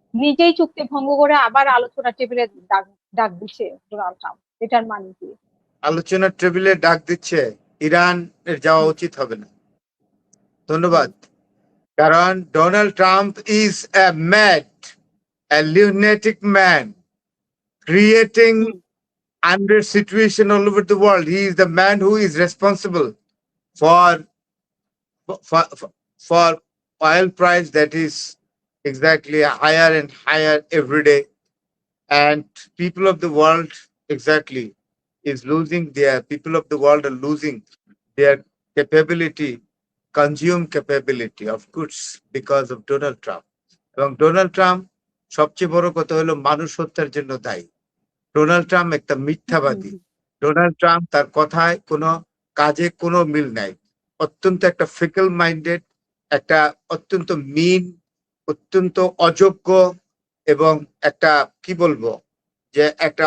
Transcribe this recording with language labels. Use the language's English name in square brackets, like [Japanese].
[Bangla] নিজেই চুক্তি ভঙ্গ করে আবার আলোচনা টেবিলে ডাক ডাক দিচ্ছে ডোনাল্ড ট্রাম্প। এটার মানে কি? আলোচনার টেবিলে ডাক দিচ্ছে, ইরান এর যাওয়া হুম, উচিত হবে না। হুম, ধন্যবাদ। কারণ [English] Donald Trump is a mad, a lunatic man creating hmm, under situation all over the world. He is the man who is responsible for for oil price that is exactly higher and higher every day, and people of the world exactly is losing their people of the world are losing their capability, consume capability of goods because of Donald Trump. [Bangla] এবং Donald Trump সবচেয়ে বড় কথা হলো মানুষ হত্যার জন্য দায়ী। Donald Trump একটা হুম, মিথ্যাবাদী। ডোনাল্ড ট্রাম্প তার কথায় কোনো কাজে কোনো মিল নাই। অত্যন্ত একটা ফিকল মাইন্ডেড, একটা অত্যন্ত মিন, অত্যন্ত অযোগ্য এবং একটা কি বলবো যে একটা